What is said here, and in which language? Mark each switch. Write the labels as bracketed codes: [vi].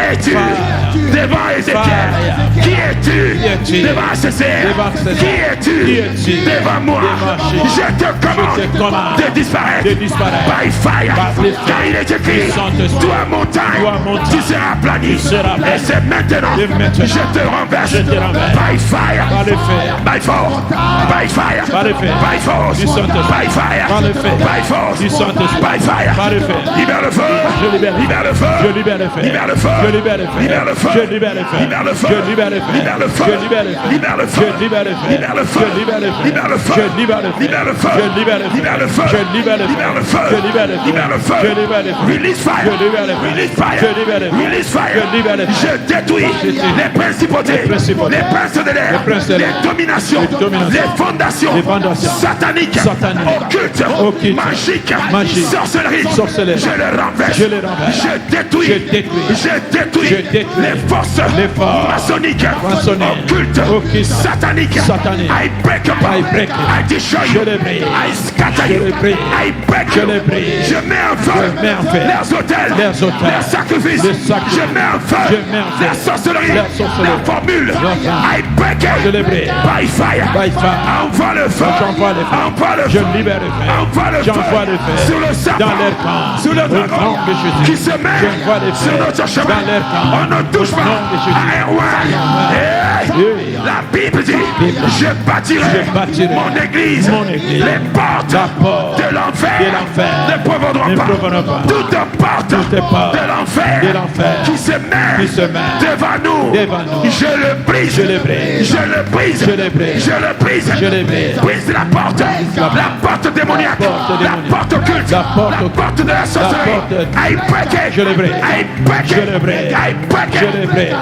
[fr] es-tu devant Ézéchiel? Qui es-tu devant Césaire? Qui es-tu devant moi? Je te commande de disparaître [en] by fire. [fr] Car il est écrit, toi montagne, tu seras aplani. Et c'est maintenant, je te renverse [en] by fire, by force, by fire, [fr] by force, by fire, by force, by fire. Libère le feu, libère le feu, libère le feu, libère le feu, libère le feu, libère le feu, libère le feu, libère le feu, libère le feu, libère le feu, libère le feu, libère le feu, libère le feu, libère le feu, libère le feu, libère le feu, libère le feu, libère le feu, [en] release fire, release fire, release fire. [fr] Je détruis les principautés, les princes de l'air, les dominations, les fondations sataniques, occultes, magiques, sorcellerie. Je les renverse, je détruis les forces maçonniques, occultes, sataniques. [en] I break up, I destroy you, I scatter you, I break you. [fr] Je mets en feu leurs hôtels, leurs sacrifices. Je mets en feu la sorcellerie, la formule. [en] I break it by fire. [fr] Envoie le feu, envoie le feu, envoie le feu sur le serpent, sur le dragon qui se met sur notre chemin. On ne touche pas à Erwan. La Bible dit, je bâtirai mon église. Les portes de l'enfer ne prévaudront pas. Toute porte de l'enfer qui se met devant nous, je le brise, je le brise, brise la porte démoniaque, la porte occulte, la porte de la sorcellerie. [en] I break it, I break it, I break it.